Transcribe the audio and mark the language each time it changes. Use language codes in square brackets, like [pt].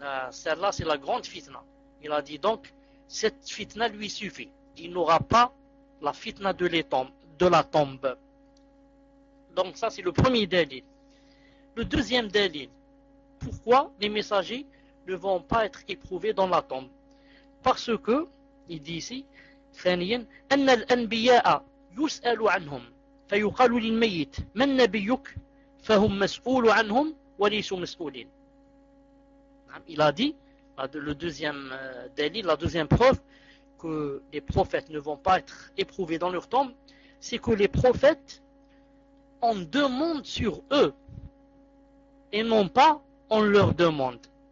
[fr] Celle-là, c'est la grande fitna. Il a dit donc, cette fitna lui suffit. Il n'aura pas la fitna de la tombe. Donc ça, c'est le premier délit. Le deuxième délit, pourquoi les messagers ne vont pas être éprouvés dans la tombe? Parce que, il dit ici, [ar] خانيين, أن الأنبياء يسأل عنهم فيقال للميت من نبيك فهم مسؤول عنهم وليسوا مسؤولين. [fr] Il a dit, le deuxième délit, la deuxième preuve que les prophètes ne vont pas être éprouvés dans leur tombe, c'est que les prophètes, on demande sur eux et non pas on leur demande.